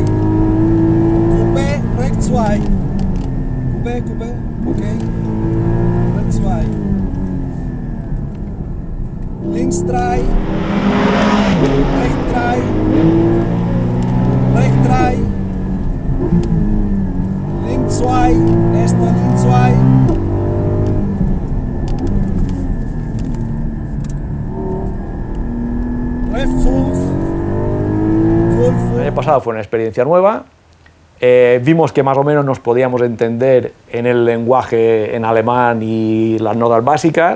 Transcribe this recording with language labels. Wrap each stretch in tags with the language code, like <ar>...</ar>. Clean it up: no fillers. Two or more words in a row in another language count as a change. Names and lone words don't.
<de>Coupé, rechts 2. Coupé, okay. Rechts 2. Links 3. Rechts 3. Rechts 3. Links 2. Nächster links 2. Ref 5.</de> <es>El año pasado fue una experiencia nueva. Vimos que más o menos nos podíamos entender en el lenguaje en alemán y las notas básicas.</es>